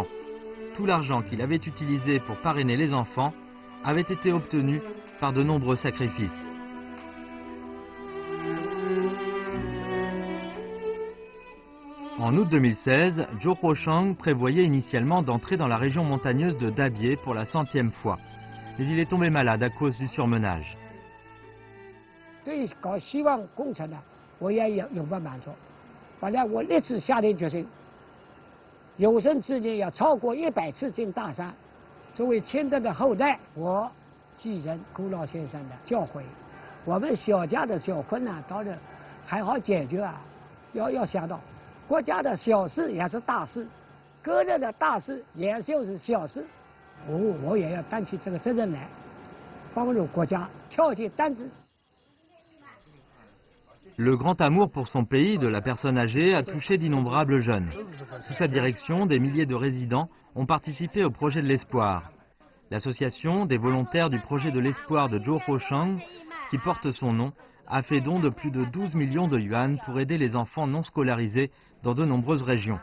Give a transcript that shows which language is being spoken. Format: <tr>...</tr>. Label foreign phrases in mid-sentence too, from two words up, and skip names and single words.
<fr>Tout l'argent qu'il avait utilisé pour parrainer les enfants avait été obtenu par de nombreux sacrifices. En août 2016, Zhou Huosheng prévoyait initialement d'entrer dans la région montagneuse de Dabié pour la 100e fois. Mais il est tombé malade à cause du surmenage.</fr> <zh>对于搞希望工程呢，我也永不满足。反正我立志下定决心，有生之年要超过100次进大山。作为千德的后代，我继承古老先生的教诲。我们小家的小困难当然还好解决啊，要想到国家的小事也是大事，个人的大事也就是小事。我也要担起这个责任来，帮助国家挑起担子。</zh> <fr>Le grand amour pour son pays de la personne âgée a touché d'innombrables jeunes. Sous sa direction, des milliers de résidents ont participé au projet de l'Espoir. L'association des volontaires du projet de l'Espoir de Zhou Huosheng, qui porte son nom, a fait don de plus de 12 millions de yuan pour aider les enfants non scolarisés dans de nombreuses régions.</fr>